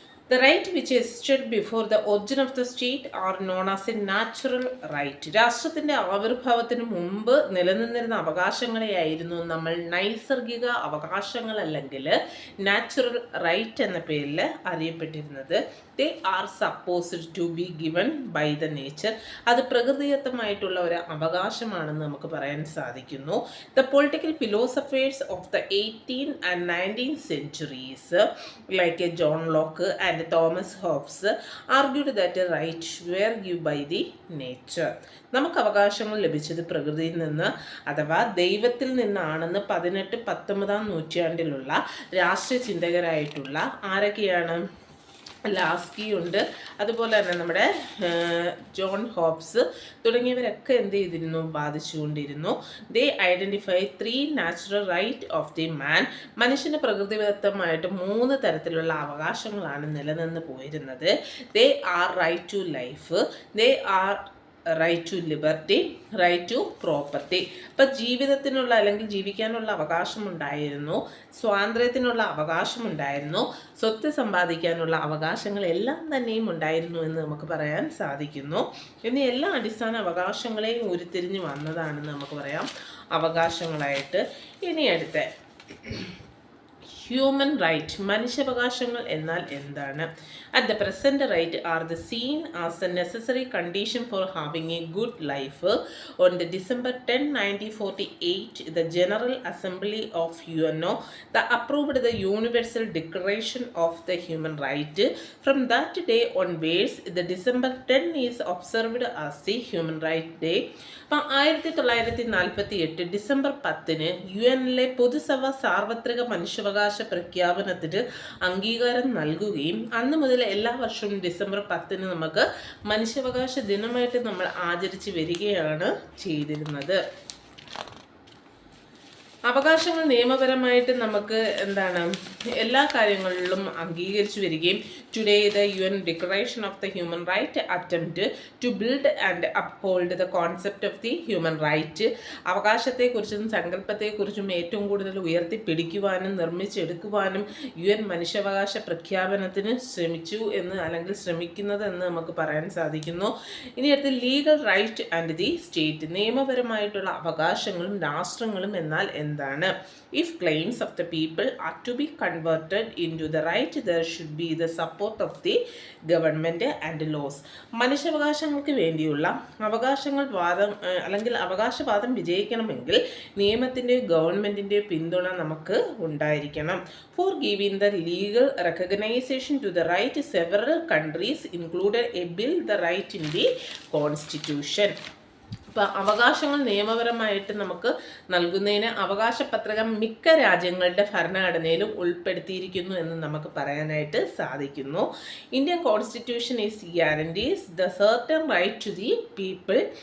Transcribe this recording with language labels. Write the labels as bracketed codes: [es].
[en] The right which existed before the origin of the state are known as a natural right. [ml] രാഷ്ട്രത്തിൻ്റെ ആവിർഭാവത്തിന് മുമ്പ് നിലനിന്നിരുന്ന അവകാശങ്ങളെയായിരുന്നു നമ്മൾ നൈസർഗിക അവകാശങ്ങൾ അല്ലെങ്കിൽ നാച്ചുറൽ റൈറ്റ് എന്ന പേരിൽ അറിയപ്പെട്ടിരുന്നത്. [en] They are supposed to be given by the nature. [ml] അത് പ്രകൃതിദത്തമായിട്ടുള്ള ഒരു അവകാശമാണെന്ന് നമുക്ക് പറയാൻ സാധിക്കുന്നു. [en] The political philosophers of the 18th and 19th centuries like John Locke and Thomas Hobbes argued that rights were given by the nature. [ml] നമുക്ക് അവകാശങ്ങൾ ലഭിച്ചത് പ്രകൃതിയിൽ നിന്ന് അഥവാ ദൈവത്തിൽ നിന്നാണെന്ന് 18-19 നൂറ്റാണ്ടിലുള്ള രാഷ്ട്രീയ ചിന്തകരായിട്ടുള്ള ആരൊക്കെയാണ്? ലാസ്കി ഉണ്ട്, അതുപോലെ തന്നെ നമ്മുടെ ജോൺ ഹോബ്സ് തുടങ്ങിയവരൊക്കെ എന്ത് ചെയ്തിരുന്നു, വാദിച്ചുകൊണ്ടിരുന്നു. [en] They identify 3 natural right of the man. [ml] മനുഷ്യന് പ്രകൃതിദത്തമായിട്ട് 3 തരത്തിലുള്ള അവകാശങ്ങളാണ് നിലനിന്ന് പോയിരുന്നത്. [en] They are right to life, they are right to liberty, right to property. [ml] ഇപ്പം ജീവിതത്തിനുള്ള അല്ലെങ്കിൽ ജീവിക്കാനുള്ള അവകാശമുണ്ടായിരുന്നു, സ്വാതന്ത്ര്യത്തിനുള്ള അവകാശമുണ്ടായിരുന്നു, സ്വത്ത് സമ്പാദിക്കാനുള്ള അവകാശങ്ങളെല്ലാം തന്നെയും ഉണ്ടായിരുന്നു എന്ന് നമുക്ക് പറയാൻ സാധിക്കുന്നു. എന്നീ എല്ലാ അടിസ്ഥാന അവകാശങ്ങളെയും ഉരുത്തിരിഞ്ഞ് വന്നതാണെന്ന് നമുക്ക് പറയാം അവകാശങ്ങളായിട്ട്. ഇനി അടുത്ത ഹ്യൂമൻ റൈറ്റ്, മനുഷ്യാവകാശങ്ങൾ എന്നാൽ എന്താണ്? [en] at the present right are the seen as a necessary condition for having a good life. On the December 10, 1948, the General Assembly of UNO approved the Universal Declaration of the Human Right. From that day onwards, the December 10 is observed as the Human Right Day. [ml] അപ്പം 1948 December 10 UN പൊതുസഭ സാർവത്രിക മനുഷ്യാവകാശ പ്രഖ്യാപനത്തിന് അംഗീകാരം നൽകുകയും അന്ന് മുതൽ എല്ലാ വർഷവും ഡിസംബർ 10 നമുക്ക് മനുഷ്യാവകാശ ദിനമായിട്ട് നമ്മൾ ആചരിച്ചു വരികയാണ് ചെയ്തിരുന്നത്. അവകാശങ്ങൾ നിയമപരമായിട്ട് നമുക്ക് എന്താണ് എല്ലാ കാര്യങ്ങളിലും അംഗീകരിച്ചു വരികയും [en] today the UN declaration of the human right [ml] attempt to build and uphold the concept of the human right, അവകാശത്തെക്കുറിച്ചും സങ്കല്പത്തെക്കുറിച്ചും ഏറ്റവും കൂടുതൽ ഉയർത്തിപ്പിടിക്കുവാനും നിർമ്മിച്ചെടുക്കുവാനും UN മനുഷ്യാവകാശ പ്രഖ്യാപനത്തിന് ശ്രമിച്ചു എന്ന് അല്ലെങ്കിൽ ശ്രമിക്കുന്നത് എന്ന് നമുക്ക് പറയാൻ സാധിക്കുന്നു. ഇനി അടുത്ത് [en] legal right and the state, [ml] നിയമപരമായിട്ടുള്ള അവകാശങ്ങളും രാഷ്ട്രങ്ങളും എന്നാൽ എന്താണ്? [en] If claims of the people are to be converted into the right, there should be the support of the government and laws. [ml] മനുഷ്യാവകാശങ്ങൾക്ക് വേണ്ടിയുള്ള അവകാശങ്ങൾ അല്ലെങ്കിൽ അവകാശവാദം വിജയിക്കണമെങ്കിൽ നിയമത്തിൻ്റെ ഗവൺമെൻറ്റിൻ്റെ പിന്തുണ നമുക്ക് ഉണ്ടായിരിക്കണം. [en] For giving the legal recognition to the right, several countries included a bill the right in the constitution. [ml] ഇപ്പം അവകാശങ്ങൾ നിയമപരമായിട്ട് നമുക്ക് നൽകുന്നതിന് അവകാശ പത്രിക മിക്ക രാജ്യങ്ങളുടെ ഭരണഘടനയിലും ഉൾപ്പെടുത്തിയിരിക്കുന്നു എന്ന് നമുക്ക് പറയാനായിട്ട് സാധിക്കുന്നു. [en] Indian constitution is guarantees the certain right to the people.